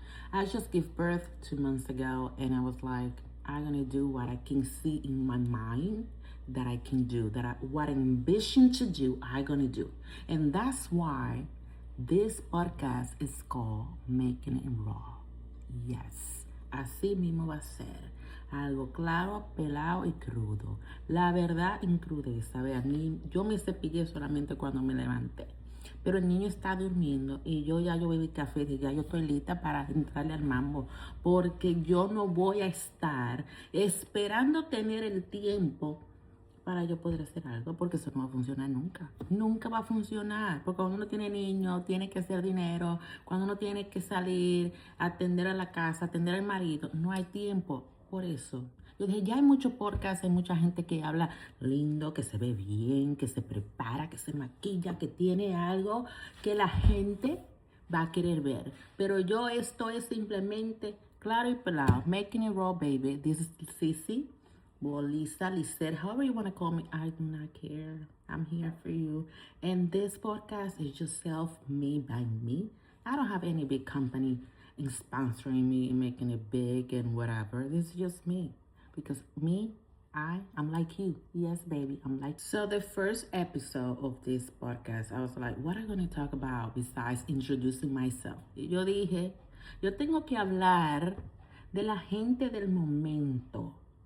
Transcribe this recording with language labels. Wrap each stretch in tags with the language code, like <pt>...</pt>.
<en>I just gave birth 2 months ago, and I was like, I'm gonna do what I can see in my mind that I can do, what I envision to do, I'm gonna do. And that's why this podcast is called Making It Raw.</en> <es>Yes, así mismo va a ser. Algo claro, pelado y crudo. La verdad en crudeza. Vean, yo me cepillé solamente cuando me levanté. Pero el niño está durmiendo y yo bebí café y ya yo estoy lista para entrarle al mambo. Porque yo no voy a estar esperando tener el tiempo para yo poder hacer algo, porque eso no va a funcionar nunca. Nunca va a funcionar, porque cuando uno tiene niños, tiene que hacer dinero, cuando uno tiene que salir, atender a la casa, atender al marido, no hay tiempo. Por eso, yo dije, ya hay muchos podcasts, hay mucha gente que habla lindo, que se ve bien, que se prepara, que se maquilla, que tiene algo que la gente va a querer ver. Pero esto es simplemente claro y pelado.</es> <en>Making it raw, baby. This is Sissy. Well, Lisa, Lisette, however you want to call me, I do not care. I'm here for you. And this podcast is just self-made by me. I don't have any big company sponsoring me and making it big and whatever. This is just me. Because I'm like you. Yes, baby, I'm like you. So the first episode of this podcast, I was like, what am I going to talk about besides introducing myself?</en> <es>Yo dije, yo tengo que hablar de la gente del momento.</es>